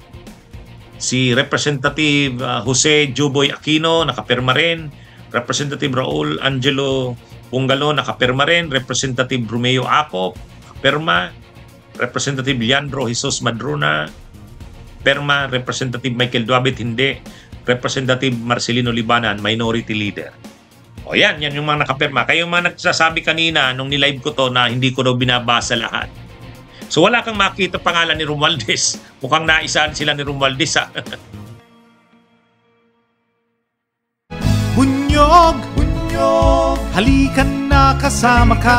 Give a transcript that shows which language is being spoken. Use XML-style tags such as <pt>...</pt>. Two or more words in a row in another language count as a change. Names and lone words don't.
<tl>Si Representative Jose Juboy Aquino, nakaperma rin. Representative Raul Angelo Pungalo, nakaperma rin. Representative Romeo Acop, nakaperma. Representative Leandro Jesus Madrona, perma. Representative Michael Duabit, hindi. Representative Marcelino Libanan, Minority Leader. Yan yung mga nakaperma. Kayo mga nagsasabi kanina nung nilive ko to na hindi ko daw binabasa lahat. So wala kang makita pangalan ni Romualdez. Mukhang naisaan sila ni Romualdez Bunyog, bunyog, halikan na kasama ka.</tl>